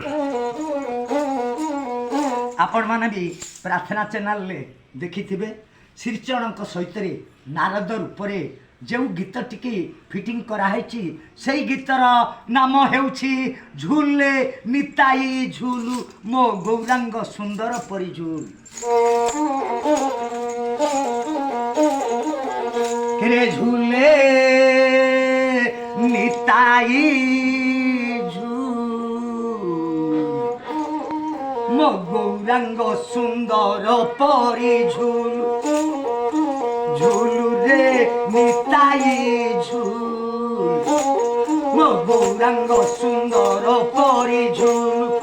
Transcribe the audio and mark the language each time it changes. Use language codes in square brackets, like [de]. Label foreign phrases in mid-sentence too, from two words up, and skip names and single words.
[or] ଆପଣମାନେ ବି ପ୍ରାର୍ଥନା ଚ୍ୟାନେଲରେ ଦେଖିଥିବେ ଶ୍ରୀଚରଣଙ୍କ ସହିତରେ ନାରଦ ରୂପରେ ଯେଉଁ ଗୀତଟିକି ଫିଟିଂ କରାହେଇଛି ସେଇ ଗୀତର ନାମ ହେଉଛି ଝୁଲେ ନିତାଇ ଝୁଲୁ ମୋ ଗୌରାଙ୍ଗ ସୁନ୍ଦର ପରି ଝୁଲ। ରେ ଝୁଲେ ନିତାଇ ଝୁଲ ମୋ ଗୌରାଙ୍ଗ ସୁନ୍ଦର ପରି ଝୁଲ ଝୁଲୁ ରେ ନିତାଇ ଝୁଲ ମୋ ଗୌରାଙ୍ଗ ସୁନ୍ଦର ପରି ଝୁଲ